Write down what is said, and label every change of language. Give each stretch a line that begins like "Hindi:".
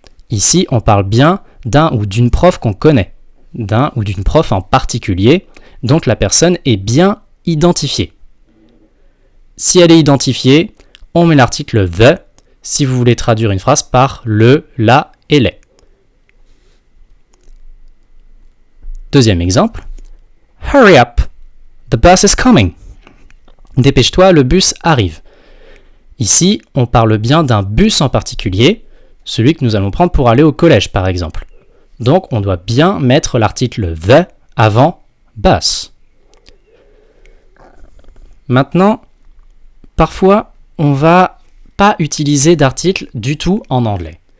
French: Ici, on parle bien d'un ou d'une prof qu'on connaît, d'un ou d'une prof en particulier, donc la personne est bien identifiée. Si elle est identifiée, on met l'article the si vous voulez traduire une phrase par le, la et les. Deuxième exemple.
English: Hurry up, the bus is coming.
French: Dépêche-toi, le bus arrive. Ici, on parle bien d'un bus en particulier, celui que nous allons prendre pour aller au collège par exemple. Donc on doit bien mettre l'article the avant bus. Maintenant, parfois, on va pas utiliser d'article du tout en anglais.